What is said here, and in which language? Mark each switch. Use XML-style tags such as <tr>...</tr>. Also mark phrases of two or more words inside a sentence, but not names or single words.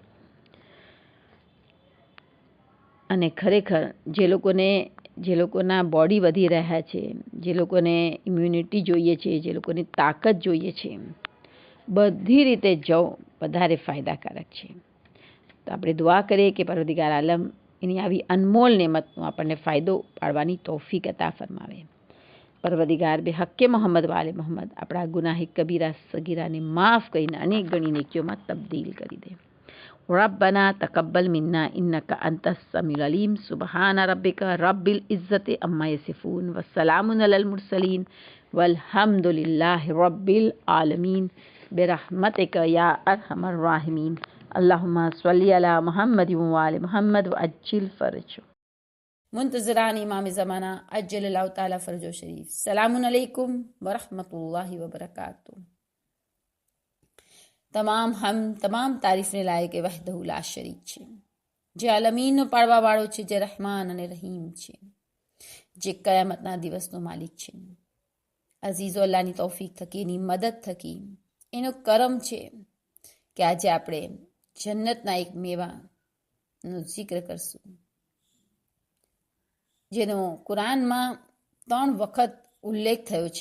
<gu>અને ખરેખર જે લોકોના બોડી વધી રહ્યા છે, જે લોકોને ઇમ્યુનિટી જોઈએ છે, જે લોકોની તાકાત જોઈએ છે, બધી રીતે જવ વધારે ફાયદાકારક છે. તો આપણે દુઆ કરીએ કે પરવરદિગાર આલમ એની આવી અનમોલ નેમતનો આપણને ફાયદો પાડવાની તૌફીક અતા ફરમાવે. પરવરદિગાર</gu> <ar>بحق محمد وآل محمد</ar> <gu>આપણા ગુનાહી કબીરા સગીરાને માફ કરીને અનેક ગણી નેકીઓમાં તબદીલ કરી દે.</gu> <ar>ربنا تقبل منا إنك أنت السميع العليم سبحان ربك رب العزة عما يصفون والسلام على المرسلين والحمد لله رب العالمين برحمتك يا أرحم الراحمين اللهم صل على محمد وآل محمد وأجل فرجه.</ar> <ur>منتظران امام زمانہ</ur> <ar>عجل اللہ تعالی فرجو شریف. السلام علیکم ورحمۃ اللہ وبرکاتہ.</ar> <gu>તમામ તારીફને લાયક એ</gu> <ar>وحده لا شريك</ar> <gu>છે, જે આલમીનનો પાળવાવાળો છે, જે રહેમાન અને રહીમ છે, જે કયામતના દિવસનો માલિક છે. અઝીઝો અલ્લાહની તૌફીક થકી, એની મદદ થકી, એનો કરમ છે કે આજે આપણે જન્નતના એક મેવાનો જિક્ર કરશું, જેનો કુરાનમાં 3 વખત ઉલ્લેખ થયો છે.</gu>